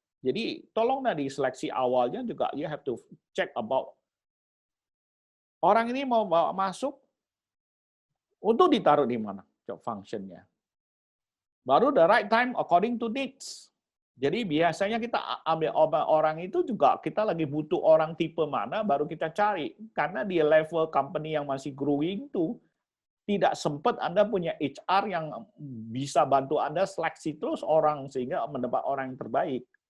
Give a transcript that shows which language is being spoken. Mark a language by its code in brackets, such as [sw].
[id] Jadi tolonglah di seleksi awalnya juga [en] you have to check about [id] orang ini mau bawa masuk untuk ditaruh di mana job functionnya. Baru [en] the right time according to needs. [id] Jadi biasanya kita ambil orang itu juga kita lagi butuh orang tipe mana baru kita cari. Karena di level company yang masih growing tuh tidak sempat Anda punya HR yang bisa bantu Anda seleksi terus orang sehingga mendapat orang yang terbaik.